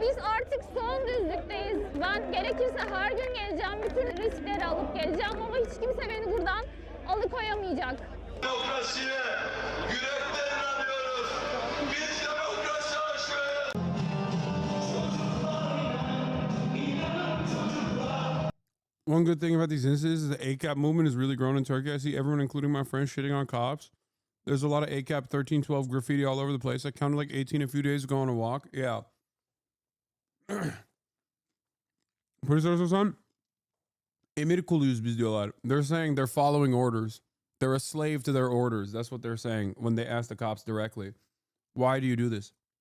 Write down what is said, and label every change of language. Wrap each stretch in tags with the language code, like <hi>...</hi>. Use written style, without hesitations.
<tr>Biz artık son düzlükteyiz. Ben gerekirse her gün geleceğim. Bütün riskleri alıp geleceğim ama hiç kimse beni buradan alıkoyamayacak. Demokrasiye yürekten inanıyoruz. Biz demokrasi aşığıyız.</tr> <en>One good thing about these incidents is the ACAP movement has really grown in Turkey. I see everyone, including my friends, shitting on cops. There's a lot of ACAP 1312 graffiti all over the place. I counted like 18 a few days ago on a walk. Yeah.</en> <tr>Polis Hasan, emir kuluyuz biz diyorlar.</tr> <en>They're saying they're following orders. They're a slave to their orders. That's what they're saying when they ask the cops directly. Why do you do this?</en>